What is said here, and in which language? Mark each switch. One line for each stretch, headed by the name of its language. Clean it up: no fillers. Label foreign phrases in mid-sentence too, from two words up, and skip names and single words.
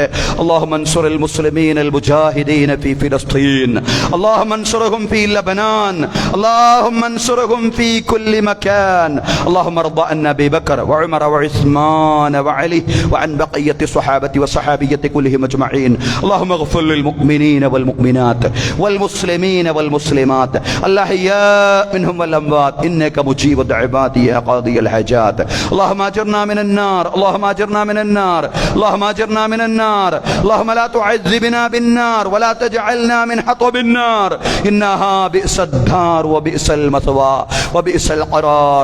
Arabic: اللهم انصر المسلمين المجاهدين في فلسطين. اللهم انصرهم في لبنان. اللهم انصرهم في كل مكان. اللهم رض عن أبي بكر وعمر وعثمان وعلي وعن بقية الصحابة والصحابيات كلهم أجمعين. اللهم اغفر للمؤمنين والمؤمنات والمسلمين والمسلمات الأحياء منهم والأموات إنك مجيب الدعوات يا قاضي الحاجات. اللهم أجرنا من النار، اللهم أجرنا من النار، اللهم أجرنا من النار. اللهم لا تعذبنا بالنار ولا تجعلنا من حطب النار إنها بئس الدار وبئس المثوى وبئس القرار.